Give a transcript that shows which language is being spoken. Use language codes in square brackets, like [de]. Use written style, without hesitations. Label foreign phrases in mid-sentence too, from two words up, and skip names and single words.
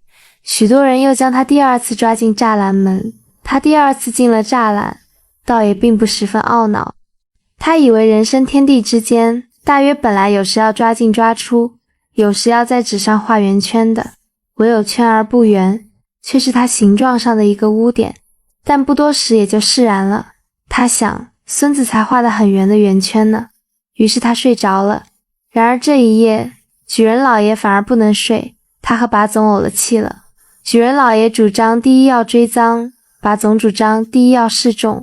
[zh] 許多人又將他第二次抓進柵欄門，他第二次進了柵欄，倒也並不十分懊惱。他以為人生天地之間，大約本來有時要抓進抓出，有時要在紙上畫圓圈的，唯有圈而不圓，卻是他形狀上的一個污點。但不多時也就釋然了。他想，孫子才畫得很圓的圓圈呢。於是他睡着了。然而這一夜，舉人老爺反而不能睡，他和把總慪了氣了。舉人老爺主張第一要追臧，把總主張第一要示眾。